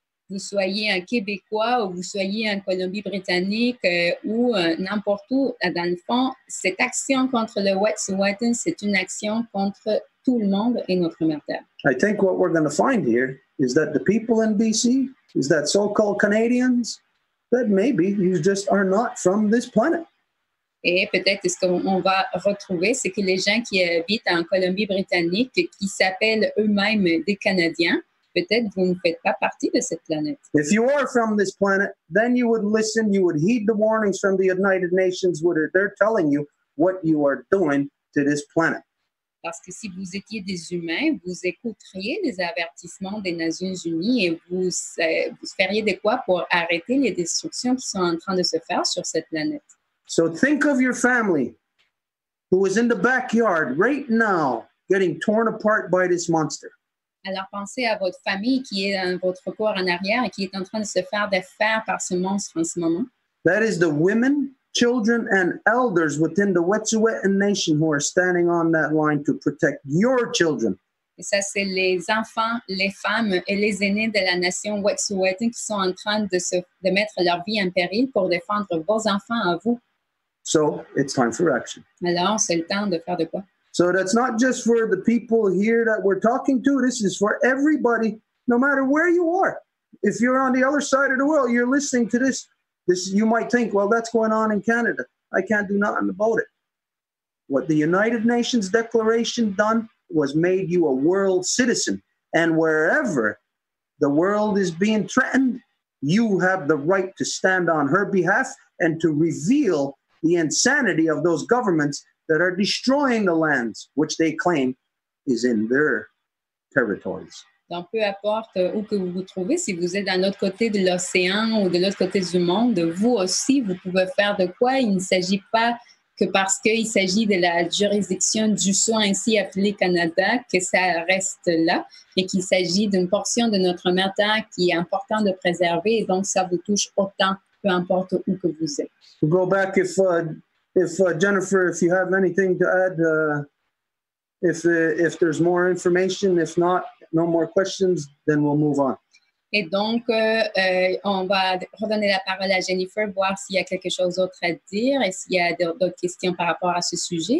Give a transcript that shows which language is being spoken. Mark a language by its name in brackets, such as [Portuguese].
[French] Vous soyez un Québécois ou vous soyez en Colombie-Britannique ou n'importe où, dans le fond, cette action contre le Wet'suwet'en, c'est une action contre tout le monde et notre mère terre. [English] I think what we're going to find here is that the people in BC, is that so-called Canadians, that maybe you just are not from this planet. [French] Et peut-être ce qu'on va retrouver, c'est que les gens qui habitent en Colombie-Britannique, qui s'appellent eux-mêmes des Canadiens, peut-être vous ne faites pas partie de cette planète. [English] If you are from this planet, then you would listen, you would heed the warnings from the United Nations where they're telling you what you are doing to this planet. [French] Parce que si vous étiez des humains, vous écouteriez les avertissements des Nations Unies et vous feriez de quoi pour arrêter les destructions qui sont en train de se faire sur cette planète. [English] So think of your family who is in the backyard right now getting torn apart by this monster. [French] Alors pensez à votre famille qui est dans votre cour en arrière et qui est en train de se faire défaire par ce monstre en ce moment. [English] That is the women, children, and elders within the Wet'suwet'en nation who are standing on that line to protect your children. [French] Et ça, c'est les enfants, les femmes et les aînés de la nation Wet'suwet'en qui sont en train de mettre leur vie en péril pour défendre vos enfants à vous. [English] So it's time for action. [French] Alors, c'est le temps de faire de quoi? [English] So that's not just for the people here that we're talking to. This is for everybody, no matter where you are. If you're on the other side of the world, you're listening to this, you might think, well, that's going on in Canada. I can't do nothing about it. What the United Nations Declaration done was made you a world citizen. And wherever the world is being threatened, you have the right to stand on her behalf and to reveal the insanity of those governments that are destroying the lands which they claim is in their territories. [French] Donc, peu importe où que vous vous trouvez, si vous êtes dans l'autre côté de l'océan ou de l'autre côté du monde, vous aussi, vous pouvez faire de quoi? Il ne s'agit pas que parce qu'il s'agit de la juridiction du soin ainsi appelé Canada, que ça reste là, mais qu'il s'agit d'une portion de notre mère terre qui est important de préserver et donc ça vous touche autant, peu importe où que vous êtes. [English] To go back, if Jennifer, if you have anything to add, if there's more information, if not, no more questions, then we'll move on. [French] Et donc, on va redonner la parole à Jennifer, voir s'il y a quelque chose d'autre à dire et s'il y a d'autres questions par rapport à ce sujet.